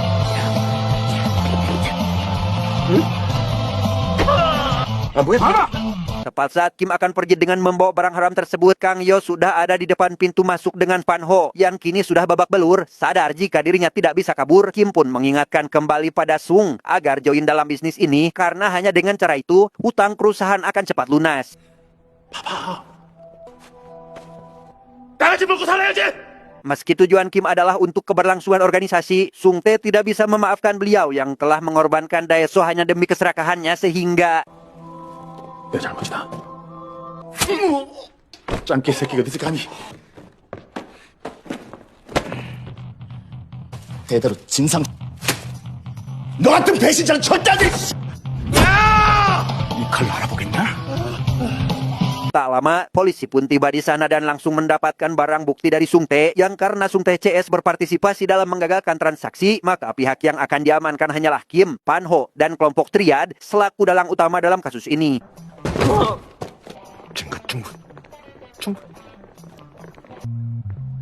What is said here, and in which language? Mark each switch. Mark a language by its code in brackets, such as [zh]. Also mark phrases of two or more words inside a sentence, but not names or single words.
[id] Tepat saat Kim akan pergi dengan membawa barang haram tersebut, Kang Yo sudah ada di depan pintu masuk dengan Pan Ho yang kini sudah babak belur. Sadar jika dirinya tidak bisa kabur, Kim pun mengingatkan kembali pada Sung agar join dalam bisnis ini karena hanya dengan cara itu hutang perusahaan akan cepat lunas. [ko] 다 같이 먹고 살아야지. [id] Meski tujuan Kim adalah untuk keberlangsungan organisasi, Sung Tae tidak bisa memaafkan beliau yang telah mengorbankan Daeso hanya demi keserakahannya sehingga [ko] 내 잘못이다. 짱깨 새끼가 늦으가니. 대대로 진상. 너 같은 배신자는 절대 안 돼. 이 칼로 알아보겠냐? [id] tak lama, polisi pun tiba di sana dan langsung mendapatkan barang bukti dari Sung Tae yang karena Sung Tae CS berpartisipasi dalam menggagalkan transaksi, maka pihak yang akan diamankan hanyalah Kim, Pan Ho, dan kelompok Triad selaku dalang utama dalam kasus ini. [ko] 중국.